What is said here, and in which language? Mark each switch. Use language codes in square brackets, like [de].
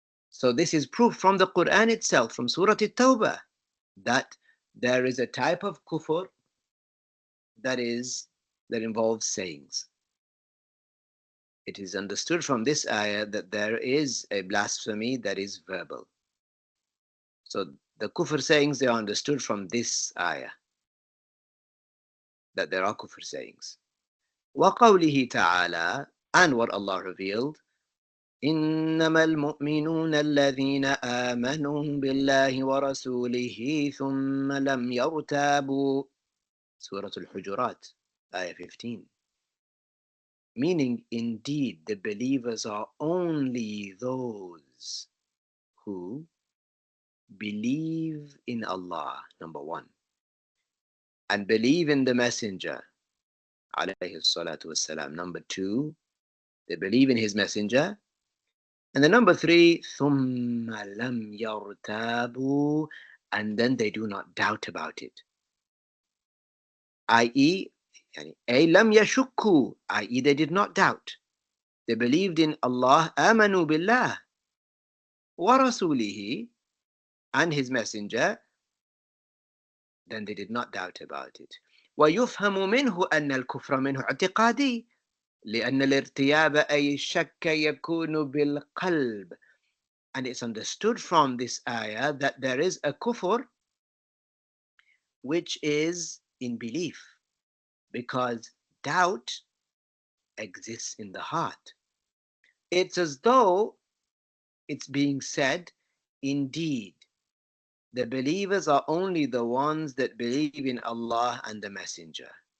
[en] So this is proof from the Quran itself, from Surah At-Tawbah, that there is a type of kufr that involves sayings. It is understood from this ayah that there is a blasphemy that is verbal. So the kufr sayings, they are understood from this ayah, that there are kufr sayings. [ar] وَقَوْلِهِ تَعَالَى, [en] and what Allah revealed, [ar] إنما المؤمنون الذين آمنوا بالله ورسوله ثم لم يرتابوا. [en] Surah Al-Hujurat, ayah 15. Meaning, indeed, the believers are only those who believe in Allah, number 1, and believe in the Messenger, alayhi salatu wassalam, number 2, they believe in his Messenger. And the number 3, [ar] ثُمَّ لَمْ يَرْتَابُوا, [en] and then they do not doubt about it. I.e., [ar] أي لم يشكوا, [en] i.e., they did not doubt. They believed in Allah, [ar] آمنوا بالله ورسوله, [en] and his Messenger, then they did not doubt about it. [ar] ويفهم منه أن الكفر منه اعتقادي لأن الارتياب أي الشك يكون بالقلب. [en] And it's understood from this ayah that there is a kufr which is in belief, because doubt exists in the heart. It's as though it's being said, indeed, the believers are only the ones that believe in Allah and the Messenger.